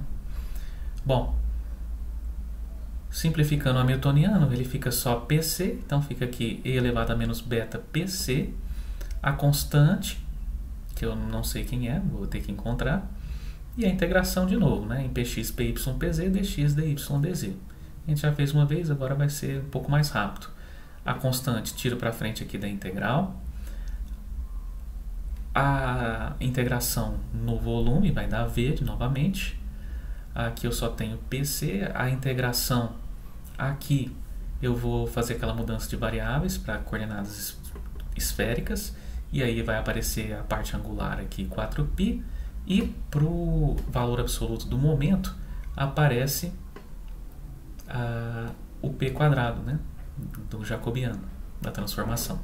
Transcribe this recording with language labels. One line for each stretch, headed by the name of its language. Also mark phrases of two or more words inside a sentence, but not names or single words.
Portuguese: Bom, simplificando o hamiltoniano, ele fica só PC, então fica aqui e elevado a menos beta PC, a constante, que eu não sei quem é, vou ter que encontrar, e a integração de novo, né, em px, py, pz, dx, dy, dz. A gente já fez uma vez, agora vai ser um pouco mais rápido. A constante tiro para frente aqui da integral, a integração no volume vai dar v novamente. Aqui eu só tenho PC, a integração aqui eu vou fazer aquela mudança de variáveis para coordenadas esféricas, e aí vai aparecer a parte angular aqui 4π, e para o valor absoluto do momento aparece o p quadrado, né, do jacobiano, da transformação.